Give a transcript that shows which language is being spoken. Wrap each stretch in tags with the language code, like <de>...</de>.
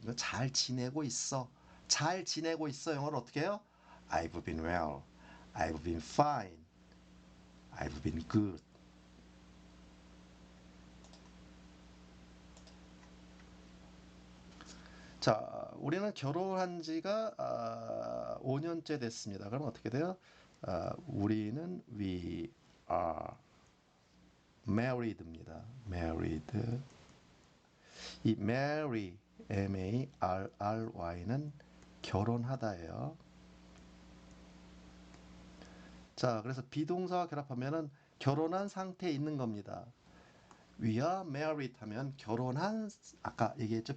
<ko>이거 잘 지내고 있어. 잘 지내고 있어. 영어로 어떻게 해요?</ko> <en>I've been well. I've been fine. I've been good.</en> <ko>자, 우리는 결혼한 지가 5년째 됐습니다. 그럼 어떻게 돼요? 우리는</ko> <en>we are married</en> <ko>입니다.</ko> <en>married.</en> <ko>이 marry, M-A-R-R-Y는 결혼하다예요. 자, 그래서 비동사와 결합하면은 결혼한 상태에 있는 겁니다.</ko> <en>We are married</en> <ko>하면 결혼한, 아까 얘기했죠.</ko>